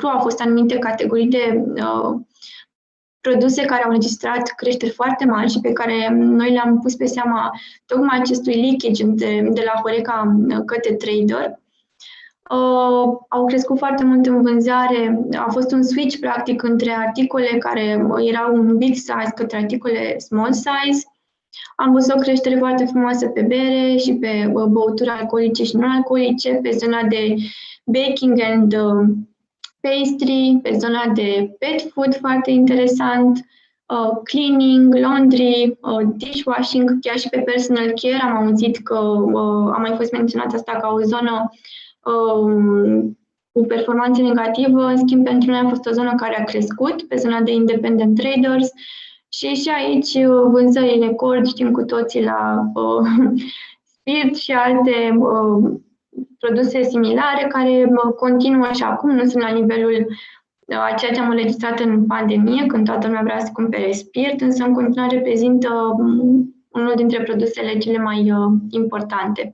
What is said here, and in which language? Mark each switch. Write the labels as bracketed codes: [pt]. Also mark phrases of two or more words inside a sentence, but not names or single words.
[ro] Au fost anumite categorii de produse care au înregistrat creșteri foarte mari și pe care noi le-am pus pe seama tocmai acestui leakage de la Horeca către trader. Au crescut foarte mult în vânzare, a fost un switch practic între articole care erau un [en] big size [ro] către articole [en] small size. [ro] Am văzut o creștere foarte frumoasă pe bere și pe băuturi alcoolice și non-alcoolice, pe zona de [en] baking and pastry, [ro] pe zona de [en] pet food [ro] foarte interesant, [en] cleaning, laundry, dishwashing, [ro] chiar și pe [en] personal care [ro] am auzit că a mai fost menționat asta ca o zonă cu performanțe negativă, în schimb pentru noi a fost o zonă care a crescut, pe zona de [en] independent traders [ro] și aici vânzări record, știm cu toții la spirit și alte produse similare care continuă și acum, nu sunt la nivelul a ceea ce am înregistrat în pandemie, când toată lumea vrea să cumpere spirit, însă în continuare reprezintă unul dintre produsele cele mai importante.